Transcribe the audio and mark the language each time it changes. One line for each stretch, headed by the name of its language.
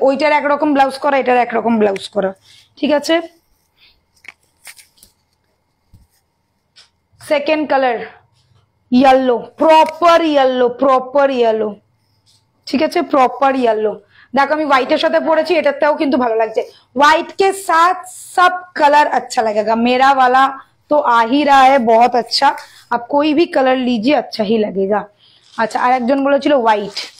Bangla: ওইটার একরকম ব্লাউজ করা, এটার একরকম ব্লাউজ করা, ঠিক আছে। Second colour yellow, proper yellow, proper yellow, ঠিক আছে, প্রপার येलो। देखो আমি व्हाइटेर साथे পরেছি, এটাতেও কিন্তু ভালো লাগছে।
Hindi: व्हाइट के साथ सब कलर अच्छा लगेगा, मेरा वाला तो आ ही रहा है बहुत अच्छा, आप कोई भी कलर लीजिए अच्छा ही लगेगा।
Bangla: अच्छा আর একজন বলেছিল व्हाइट,